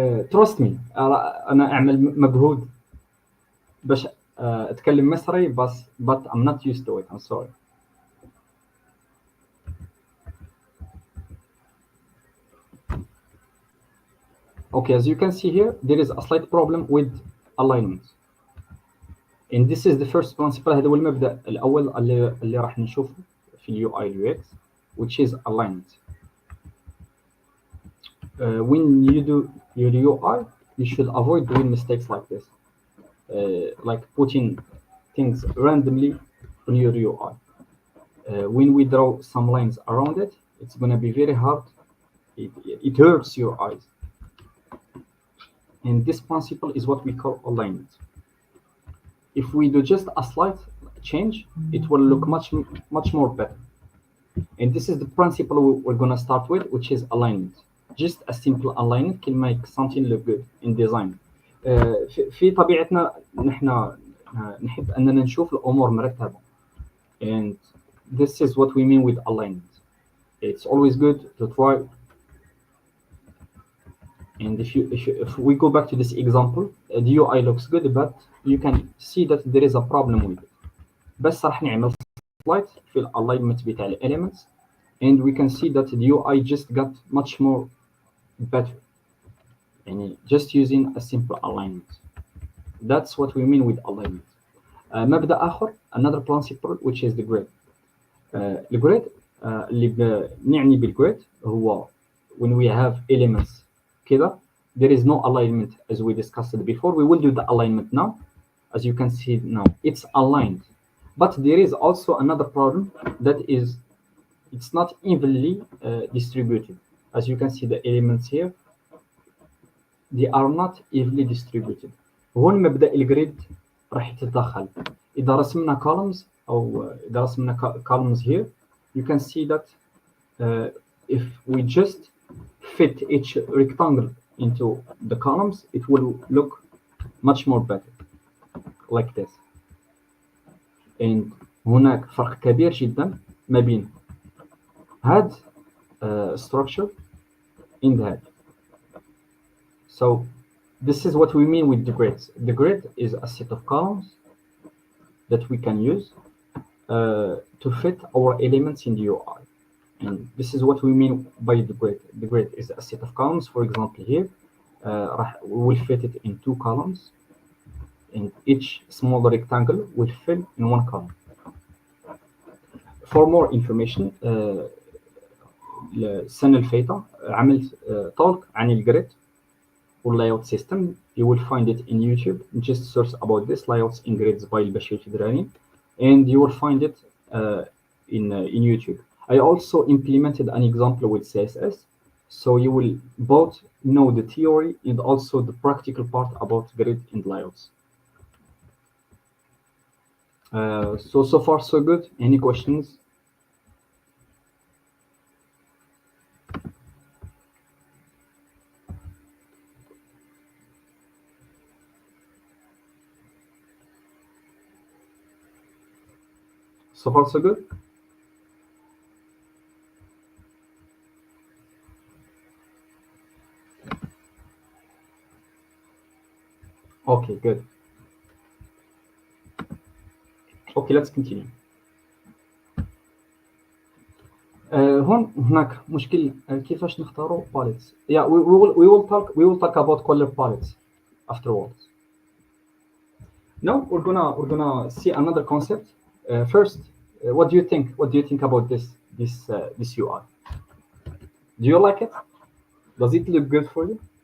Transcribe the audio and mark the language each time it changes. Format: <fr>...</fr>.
<en>Trust me,</en> <ar>أنا أعمل مجهود باش أتكلم مصري</ar> <en>but I'm not used to it. I'm sorry. Okay, as you can see here, there is a slight problem with alignment. And this is the first principle.</en> <ar>هذا هو المبدأ الأول اللي راح نشوفه في اليو اي UX,</ar> <en>which is alignment. When you do your UI, you should avoid doing mistakes like this, like putting things randomly on your UI. When we draw some lines around it, it's going to be very hard. It hurts your eyes. And this principle is what we call alignment. If we do just a slight change, it will look much more better. And this is the principle we're going to start with, which is alignment. Just a simple alignment can make something look good in design.</en> <ar>في طبيعتنا نحن نحب أننا نشوف الأمور مرتبة.</ar> <en>And this is what we mean with alignment. It's always good to try. And if we go back to this example, the UI looks good, but you can see that there is a problem with it.</en> <ar>بس راح نعمل</ar> <en>slight في الalignment بتاع elements, and we can see that the UI just got much more better. And just using a simple alignment. That's what we mean with alignment.</en> <ar>مبدأ آخر,</ar> <en>another principle, which is the grid.</en> <ar>الجريد اللي نعني بالجريد هو</ar> <en>when we have elements كده, there is no alignment as we discussed it before. We will do the alignment now. As you can see now, it's aligned. But there is also another problem, that is it's not evenly distributed. As you can see, the elements here, they are not evenly distributed.</en> <ar>هون مبدأ الجريد راح يتدخل. إذا رسمنا columns أو إذا رسمنا</ar> <en>columns here, you can see that if we just fit each rectangle into the columns, it will look much more better, like this.</en> <ar>And هناك فرق كبير جدا ما بين هاد structure and هاد.</ar> <en>So this is what we mean with the grids. The grid is a set of columns that we can use to fit our elements in the UI. And this is what we mean by the grid. The grid is a set of columns. For example, here, we will fit it in 2 columns, and each small rectangle will fill in 1 column. For more information,</en> <ar>السنة اللي فاتت عملت talk عن الجريد والlayout system.</ar> <en>You will find it in YouTube. Just search about this, layouts in grids by البشير تدراني, and you will find it in YouTube. I also implemented an example with CSS, so you will both know the theory and also the practical part about grid and layouts. So far so good. Any questions? So far so good. Okay, good. Okay, let's continue.</en> <ar>هون هناك مشكل كيفاش نختاروا palettes.</ar> <en>Yeah, we will talk about color palettes afterwards. Now we're gonna see another concept. First, what do you think? What do you think about this UI? Do you like it? Does it look good for you?</en>